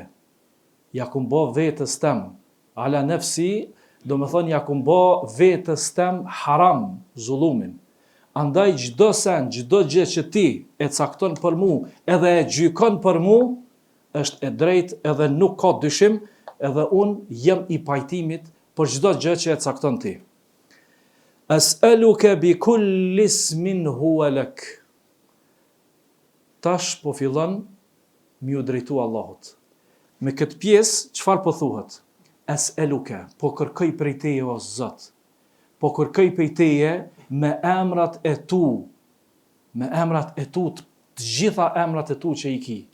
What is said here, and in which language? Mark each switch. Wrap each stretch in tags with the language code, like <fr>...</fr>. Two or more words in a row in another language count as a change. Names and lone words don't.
<sq>Ja kum bo vetës tem,</sq> <ar>على نفسي,</ar> <sq>do me thonë ja kum bo vetës tem haram, zullumin. Andaj gjdo sen, gjdo gjë që ti e cakton për mu, edhe e gjykon për mu, është e drejt edhe nuk ka dyshim, edhe unë jem i pajtimit për gjdo gjë që e cakton ti.</sq> <ar>أسألك بكل اسم هو لك.</ar> <sq>Tash po fillon mi u drejtu Allahut. Me këtë pjesë, çfarë po thuhet? As'aluka, po kërkoj prej teje o Zot. Po kërkoj prej teje me emrat e tu, të gjitha emrat e tu që i ki.</sq>